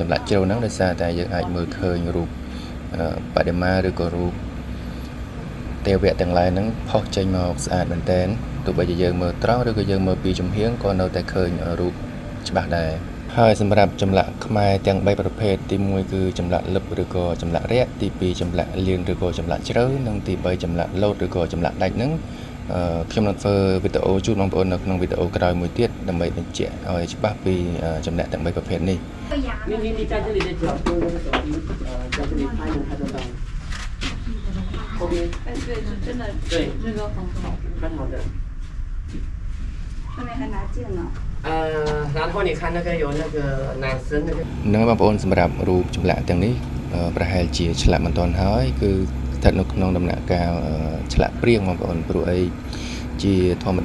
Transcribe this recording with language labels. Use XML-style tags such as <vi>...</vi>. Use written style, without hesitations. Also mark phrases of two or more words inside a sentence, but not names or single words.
<km>ចម្លាក់ជ្រៅហ្នឹងដោយសារតែយើងអាចមើលឃើញរូបបដិមាឬក៏រូបទេវៈទាំងឡាយហ្នឹងផុសចេញមកស្អាតមែនទែនទោះបីជាយើងមើលត្រង់ឬក៏យើងមើលពីចំហៀងក៏នៅតែឃើញរូបច្បាស់ដែរហើយសម្រាប់ចម្លាក់ខ្មែរទាំង3ប្រភេទទី1គឺចម្លាក់លឹបឬក៏ចម្លាក់រាក់ទី2ចម្លាក់លៀនឬក៏ចម្លាក់ជ្រៅនិងទី3ចម្លាក់លោតឬក៏ចម្លាក់ដាច់ហ្នឹងខ្ញុំនឹងធ្វើវីដេអូជូនបងប្អូននៅក្នុងវីដេអូក្រោយមួយទៀតដើម្បីបញ្ជាក់ឲ្យច្បាស់ពីចម្លាក់ទាំង3ប្រភេទនេះ</km> <zh>你在这里的脚用那个手机在这里拍能拍得到。后边，哎，对，是真的，对，那个很好，蛮好的。上面还拿剑呢。然后你看那个有那个男生那个。</zh> <km>នឹងបងប្អូនសម្រាប់រូបចម្លាក់ទាំងនេះប្រហែលជាឆ្លាក់មិនទាន់ហើយគឺស្ថិតនៅក្នុងដំណាក់កាលឆ្លាក់ព្រាងបងប្អូនព្រោះអីជាធម្ម</km>